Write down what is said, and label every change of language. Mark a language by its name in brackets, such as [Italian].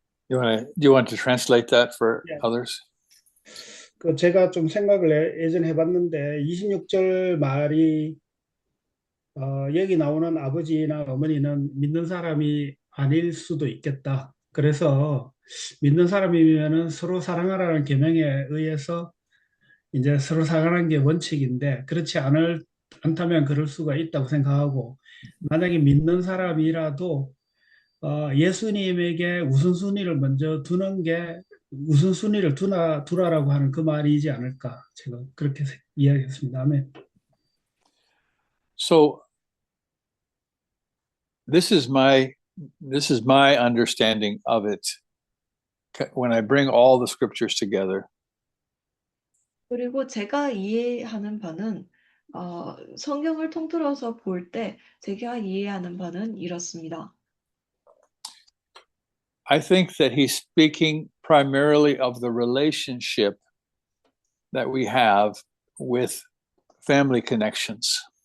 [English] Do you want to translate that for Yeah. others? [Korean] 그 제가 좀 생각을 예전에 해봤는데 26절 말이 여기 나오는 아버지나 어머니는 믿는 사람이 아닐 수도 있겠다. 그래서 믿는 사람이면은 서로 사랑하라는 계명에 의해서 이제 서로 사랑하는 게 원칙인데 그렇지 않다면 그럴 수가 있다고 생각하고 만약에 믿는 사람이라도 예수님에게 우선순위를 먼저 두는 게 우선순위를 두라라고 하는 그 말이지 않을까 제가 그렇게 이야기했습니다. 아멘. [English] So this is my understanding of it when I bring all the scriptures together. [Korean] 그리고 제가 이해하는 바는 성경을 통틀어서 볼 때 제가 이해하는 바는 이렇습니다. [English] I think that he's speaking primarily of the relationship that we have with family connections.